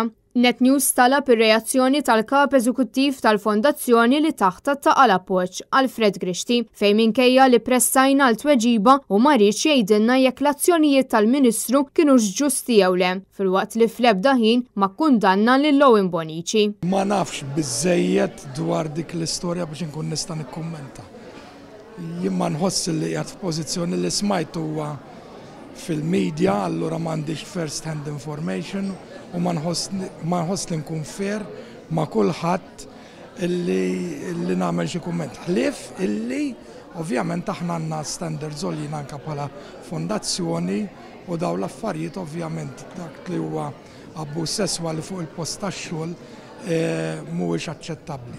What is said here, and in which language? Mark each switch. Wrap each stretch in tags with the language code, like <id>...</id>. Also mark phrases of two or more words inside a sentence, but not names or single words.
<mt>NetNews talab ir-reazzjoni tal-kap eżekuttiv tal-fondazzjoni li taħta taqa' l-appoġġ Alfred Grixti fejn minkejja li pressajna l-tweġiba u ma rridx jgħidilna jekk l-azzjonijiet tal-Ministru kienux ġusti jew le, filwaqt li fl-ebda ħin ma kkundanna lil Owen Bonnici. Ma nafx biżejjed dwar dik l-istorja biex inkun nista' nikkummenta. Jien ma nħoss li qiegħed f'pożizzjoni li smajt huwa fil-medja, allura m'għandix</mt> <en>first hand information</en> <mt>u ma nħoss li nkun fair ma' kulħadd illi nagħmel xi kumment. Ħlief illi ovvjament aħna għandna standards għoljin anke bħala fondazzjoni u dawn l-affarijiet ovvjament dak li huwa abbuż sesswali fuq il-post tax-xogħol mhuwiex aċċettabbli.</mt>